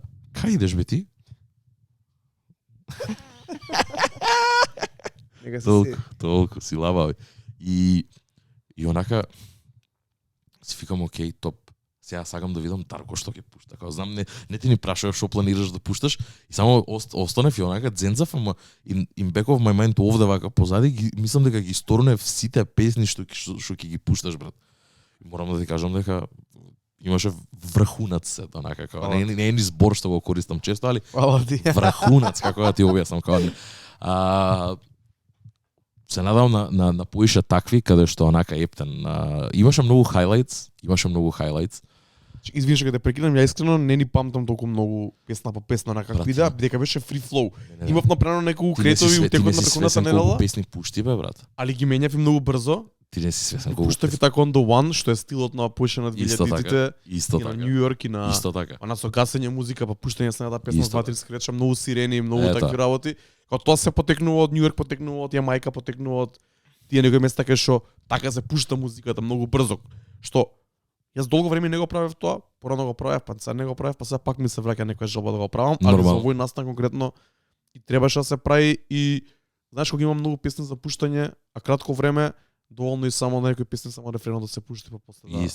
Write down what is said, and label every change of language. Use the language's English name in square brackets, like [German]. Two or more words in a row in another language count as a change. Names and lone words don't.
[Macedonian] Кај идеш бе ти? Толку си лабави. И онака си викам, окей, топ. Сега сакам да видам Дарко што ќе пушта. Као знам, не ти ни прашував што планираш да пушташ и само останев и онака дзенцав, ама [English] in back of my mind [Macedonian] овде вака позади, мислам дека ги сторнев сите песни што ќе ги пушташ, брат. И морам да ти кажам дека имаше врхунац се, онака како не е ни збор што го користам често, али врхунац, како да ти објаснам, како се надам на поише такви каде што онака Ептен имаше многу хайлайтс. Извини што те прекинам, ја искрено не ни памтам толку многу песна по песна на какви да, бидека беше [English] free flow. [Macedonian] Имав направено неколку кретови у текот на претходната недела. Песни пушти бе, брат. Али ги менјав и многу брзо. Ти не си свесен колку. Пуштав и така [English] on the one, [Macedonian] што е стилот на поише на 2000-тите. Исто така. така. На Нью Йорк и на Исто така. Она со гасење музика, па пуштање на една песна Исто со 2-3 скреча, многу сирени, многу такви работи. Као тоа се потекнува од Нью Йорк, потекнува од Јамајка, потекнува од тие некои места кај што така се пушта музиката многу брзо. Што јас долго време не го правев тоа, порано го правев, па сега не го правев, па сега пак ми се враќа некоја желба да го правам, али за овој настан конкретно и требаше да се прави и знаеш кога има многу песни за пуштање, а кратко време доволно и само на некои песни само рефренот да се пушти па после да.